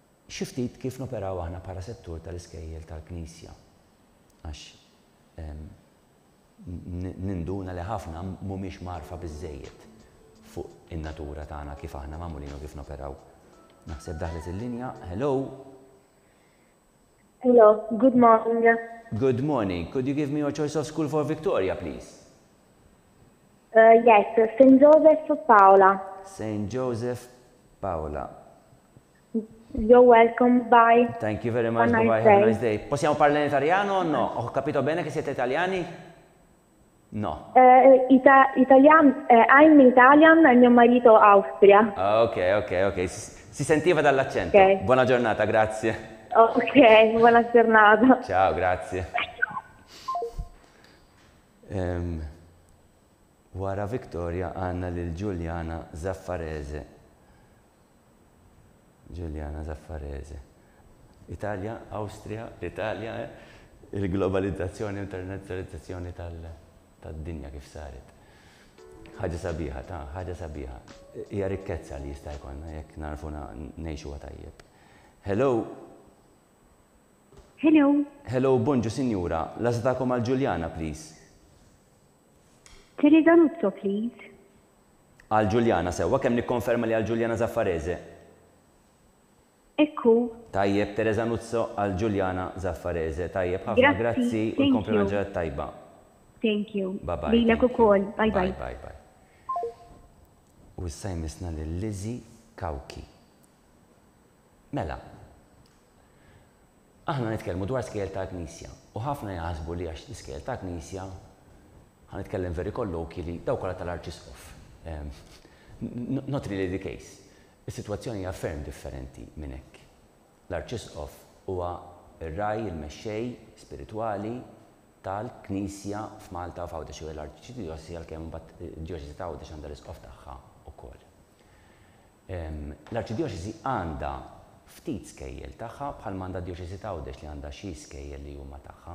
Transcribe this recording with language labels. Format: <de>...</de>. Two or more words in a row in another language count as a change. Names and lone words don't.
<mt>xiftit kif noperaw aħna bħala settur tal-iskejjel tal-Knisja. Għax ninduna li ħafna mhumiex marfa biżżejjed fuq in-natura tagħna kif aħna magħmulin u kif noperaw. Naħseb daħlet il-linja. Hello.</mt> <en>Hello, good morning. Good morning. Could you give me your choice of school for Victoria, please? Yes, St. Joseph Paola. St. Joseph Paola. You're welcome, bye. Thank you very much, Have a bye-bye, nice have a day. nice day.</en> <it>Possiamo parlare in italiano o no? Ho capito bene che siete italiani? No.</it> <en>I'm Italian</en> <it>e mio marito Austria. Ok. Si sentiva dall'accento. Ok. Buona giornata, grazie. Ok, buona giornata. Ciao, grazie.</it> <mt>Wara Victoria għanna lil Giuliana Zaffarese. Giuliana Zaffarese. Italia, Austria, l'Italia, il-globalizzazzjoni, internazzjonalizzazzjoni tad-dinja kif saret. Ħaġa sabiħa, ħaġa sabiħa. Hija rikkezza li jista' jkollna jekk narfu ngħixu tajjeb. Hello. Hello. Hello, bonġu sinjura. Lażdakom għal Giuliana, please. Teresa Nuzzo, please. Għal Giuliana sewwa kemm nikkonferma li għal Giuliana Zaffarese. Ekku. Tajjeb, Teresa Nuzzo għal Giuliana Zaffarese. Tajjeb, ħafna grazzi u l-kompliment ġelet tajba.</mt> <en>Thank you. Bye-bye.</en> <mt>Lilek ukoll.</mt> <en>Bye-bye. Bye-bye.</en> <mt>U issa jmissna lil Lizzy Kawki. Mela, aħna nitkellmu dwar skejjel ta' Knisja u ħafna jaħsbu li għax l-iskejjel ta' Knisja ħanitkellem</mt> <en>very colloquially</en> <mt>daw kollha tal-Arċisqof.</mt> <en>Not really the case.</en> <mt>Is-sitwazzjoni hija ferm differenti minn hekk. L-Arċisqof huwa r-raj il-mexxej spiritwali tal-Knisja f'Malta u f'Għawdex u l-Arċidjoċesi għalkemm mbagħad id-Djoċesi ta' Għawdex għandha l-isqof tagħha wkoll. L-Arċidjoċesi għandha ftit skejjel tagħha bħal m'għandha d-Djoċesi ta' Għawdex li għandha xi skejjel li huma tagħha.</mt>